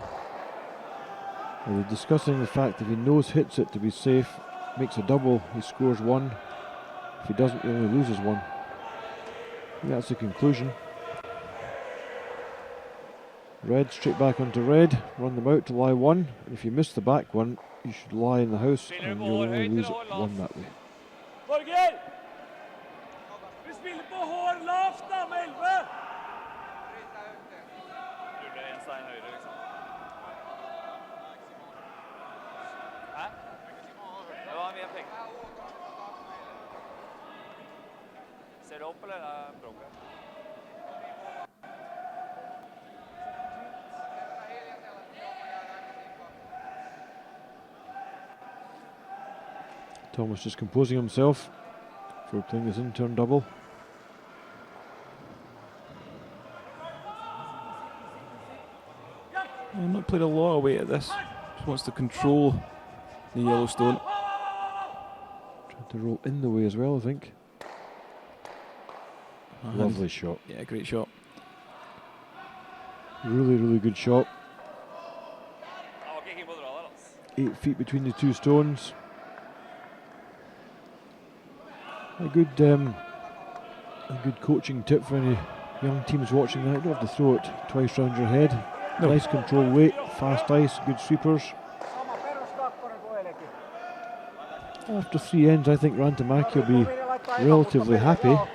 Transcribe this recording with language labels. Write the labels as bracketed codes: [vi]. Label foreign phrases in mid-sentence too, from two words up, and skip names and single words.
[en] Well, they're discussing the fact that if he nose hits it to be safe, makes a double, he scores 1. If he doesn't, he only loses 1. That's the conclusion. Red straight back onto red, run them out to lie 1. And if you miss the back one, you should lie in the house and you'll only lose 1 that way. [no] Borger! Vi spiller på hår lavt da, med 11! Ruller en stein høyre, liksom. Hæ? Det var mye penger. Ser du opp, eller er det bråket? [en] Thomas just composing himself for playing this in-turn double. I've not played a lot of weight at this. Just wants to control the Yellowstone. Trying to roll in the way as well, I think. Lovely shot. Yeah, great shot. Really, really good shot. [no] Han var ikke keen på å dra der, altså. [en] 8 feet between the 2 stones. A good coaching tip for any young teams watching that. You don't have to throw it twice round your head. No. Nice control weight, fast ice, good sweepers. After 3 ends, I think Rantamaki will be relatively happy.